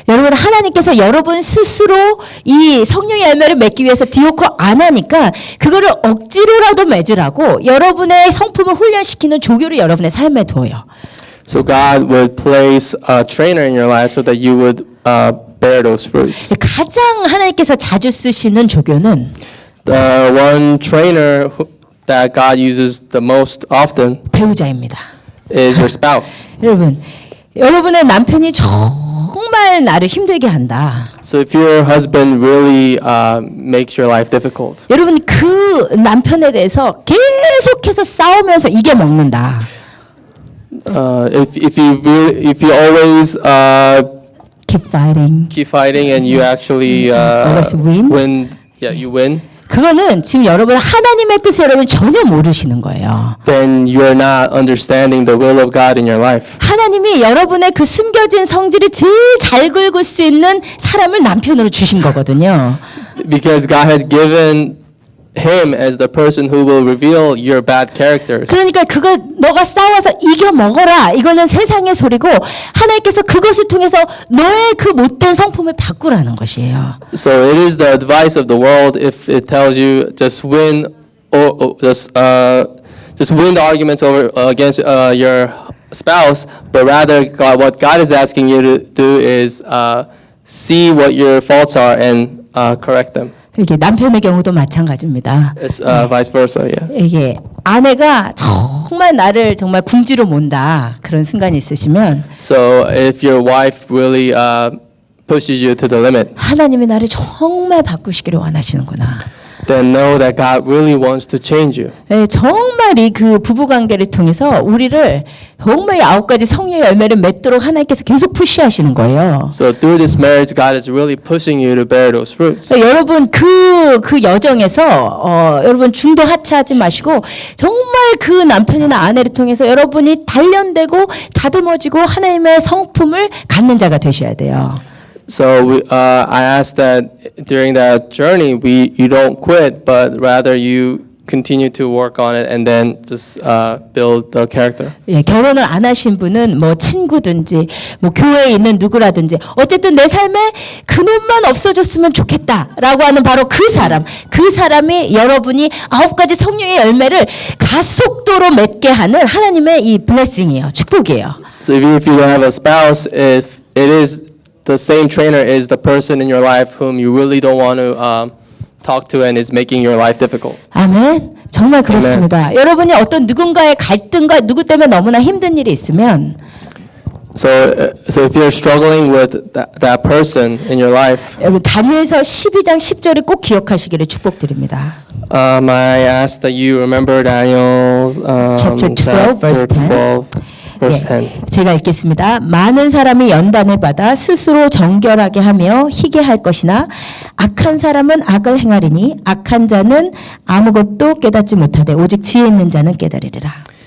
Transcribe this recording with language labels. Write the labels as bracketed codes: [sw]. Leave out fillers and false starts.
[ko] 여러분 하나님께서 여러분 스스로 이 성령의 열매를 맺기 위해서 디오코 안 하니까 그거를 억지로라도 맺으라고 여러분의 성품을 훈련시키는 조교를 여러분의 삶에 둬요. [en] So God would place a trainer in your life so that you would bear those fruits. [ko] 가장 하나님께서 자주 쓰시는 조교는 [en] The one trainer that God uses the most often [ko] 배우자입니다. [en] is your spouse. [ko] 여러분의 남편이 정말 나를 힘들게 한다. [en] So if your husband really makes your life difficult, [ko] 여러분 그 남편에 대해서 계속해서 싸우면서 이게 먹는다. [en] if you always keep fighting. keep fighting, and you actually always win? Yeah, you win. [ko] 그거는 지금 여러분 하나님의 뜻을 여러분 전혀 모르시는 거예요. [en] Then you are not understanding the will of God in your life. [ko] 하나님이 여러분의 그 숨겨진 성질을 제일 잘 긁을 수 있는 사람을 남편으로 주신 거거든요. [en] Because God had given him as the person who will reveal your bad characters. [ko] 그러니까 그거 너가 싸워서 이겨 먹어라. 이거는 세상의 소리고 하나님께서 그것을 통해서 너의 그 못된 성품을 바꾸라는 것이에요. [en] So it is the advice of the world if it tells you just win or just win the arguments over against your spouse, but rather what God is asking you to do is see what your faults are and correct them. [ko] 이게 남편의 경우도 마찬가지입니다. [en] It's vice versa, yeah. [ko] 이게 아내가 정말 나를 정말 궁지로 몬다 그런 순간이 있으시면 [en] So if your wife really pushes you to the limit, [ko] 하나님이 나를 정말 바꾸시기를 원하시는구나. [en] then know that God really wants to change you. [ko] 예, 정말 이 그 부부 관계를 통해서 우리를 정말 9가지 성령의 열매를 맺도록 하나님께서 계속 푸시하시는 거예요. [en] So through this marriage, God is really pushing you to bear those fruits. [ko] 그러니까 여러분 그 여정에서 여러분 중도 하차하지 마시고 정말 그 남편이나 아내를 통해서 여러분이 단련되고 다듬어지고 하나님의 성품을 갖는 자가 되셔야 돼요. [en] So I ask that during that journey, you don't quit, but rather you continue to work on it and then just build the character. [ko] 예, 결혼을 안 하신 분은 뭐 친구든지 뭐 교회에 있는 누구라든지 어쨌든 내 삶에 그놈만 없어졌으면 좋겠다라고 하는 바로 그 사람이 여러분이 9가지 성령의 열매를 가속도로 맺게 하는 하나님의 이 블레싱이에요. 축복이에요. [en] So even if you don't have a spouse, if it is the same trainer is the person in your life whom you really don't want to talk to and is making your life difficult. [ko] 아멘. 정말 그렇습니다. 여러분이 어떤 누군가의 갈등과 누구 때문에 너무나 힘든 일이 있으면 [en] So if you're struggling with that person in your life, [ko] 여러분 다니엘서 12장 10절을 꼭 기억하시기를 축복드립니다. [en] I ask that you remember Daniel's Chapter 12, verse 10. 12, verse 10. [ko] 예, 제가 읽겠습니다. 많은 사람이 연단을 받아 스스로 정결하게 하며 희게 할 것이나 악한 사람은 악을 행하리니 악한 자는 아무것도 깨닫지 못하되 오직 지혜 있는 자는 깨달으리라.